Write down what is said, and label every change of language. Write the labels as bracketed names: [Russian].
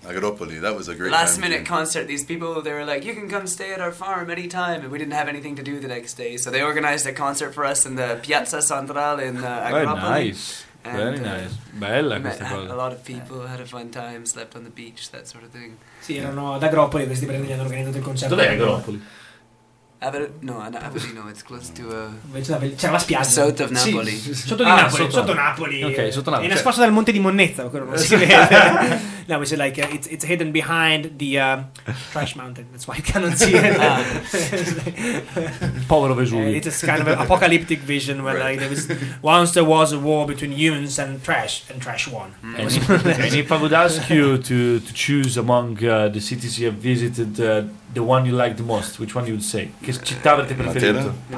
[English] Agropoli, that was a great last minute concert. These people, they were like, you can come stay at our farm anytime, and we didn't have anything to do the next day, so they organized a concert for us in the Piazza Centrale in Agropoli. Nice. And, very nice, [Italian] bella questa cosa. [English] A lot of people had a fun time, slept on the beach, that sort of thing. [Italian] Sì, erano ad Agropoli, questi prendi hanno organizzato il concerto. Dov'è Agropoli? [English] No, it's close to [Italian] c'era la spiaggia [English] south of Napoli. [Italian] Sì, sotto di Napoli, sotto Napoli. Okay, sotto Napoli. È nascosto dal Monte di Monnezza, quello non si vede. [English] No, we said like it's hidden behind the trash mountain. That's why you cannot see it. [Italian] Povero Vesuvio. [English] It's a kind of an apocalyptic vision where right. Like there was once there was a war between humans and trash, and trash won. And if I would ask you to choose among the cities you have visited, the one you like the most, which one you would say? [Italian] Che città avete preferito?